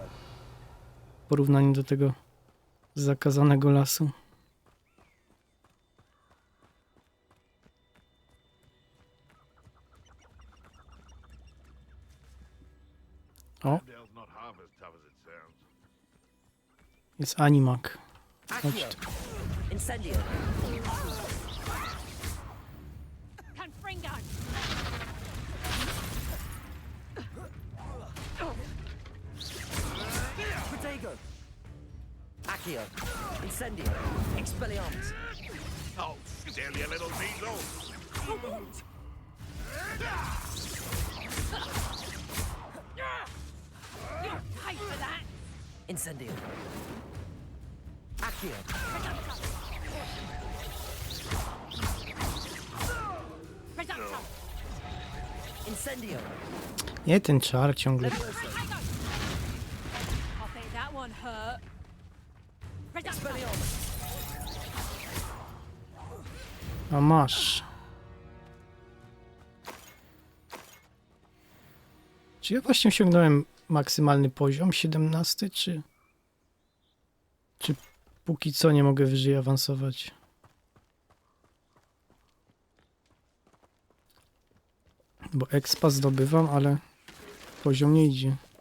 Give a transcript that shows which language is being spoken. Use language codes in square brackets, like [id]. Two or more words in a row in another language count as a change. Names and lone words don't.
[pl] w porównaniu do tego zakazanego lasu. O! Jest animak. Chodź tu. Incendio! Protego! Accio! Incendio! Expelliarmus! [en] Oh, still, you little weasel! You'll pay for that! [pl] Incendio! Accio! Incendio! Nie ten czar ciągle. [en] I think that one hurt. [pl] A masz. Czy ja właśnie osiągnąłem maksymalny poziom 17, czy póki co nie mogę wyżej awansować? Bo expa zdobywam, ale poziom nie idzie.